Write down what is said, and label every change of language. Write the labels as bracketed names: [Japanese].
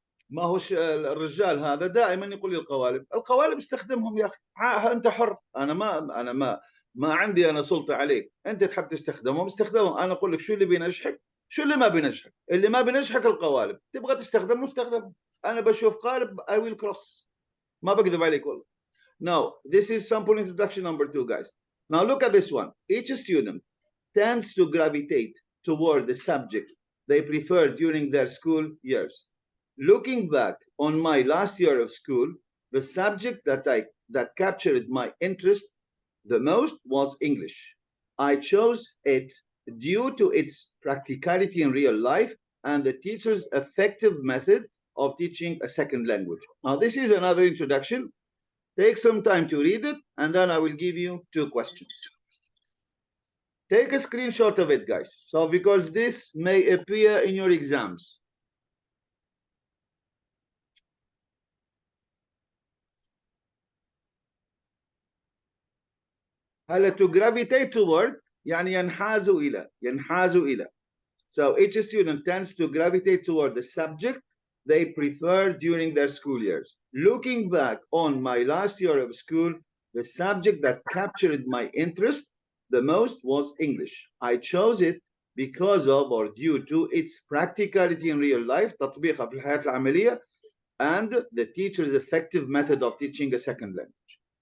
[Arabic] ما هو الرجال هذا دائما يقول لي القوالب استخدمهم يا اخي، انت حر، انا ما عندي انا سلطه عليك، انت تحب تستخدمهم استخدمهم، انا اقول لك شو اللي بينجحك شو اللي ما بينجحك. اللي ما بينجحك القوالب، تبغى تستخدمهم استخدمهم. انا بشوف قالب [English] I will cross، [Arabic] ما بكذب عليك والله. [English] Now this is sample introduction number 2 guys. Now look at this one. Each student tends to gravitate toward the subject they prefer during their school years. Looking back on my last year of school, the subject that captured my interest the most was English. I chose it due to its practicality in real life and the teacher's effective method of teaching a second language. Now, this is another introduction. Take some time to read it, and then I will give you 2 questions. Take a screenshot of it, guys. So, because this may appear in your exams. [Arabic] هلا [English] to gravitate toward [Arabic] يعني ينحاز إلى. [English] So each student tends to gravitate toward the subject they prefer during their school years. Looking back on my last year of school, the subject that captured my interest the most was English. I chose it because of or due to its practicality in real life, [Arabic] تطبيقها في الحياة العملية, [English] and the teacher's effective method of teaching a second language.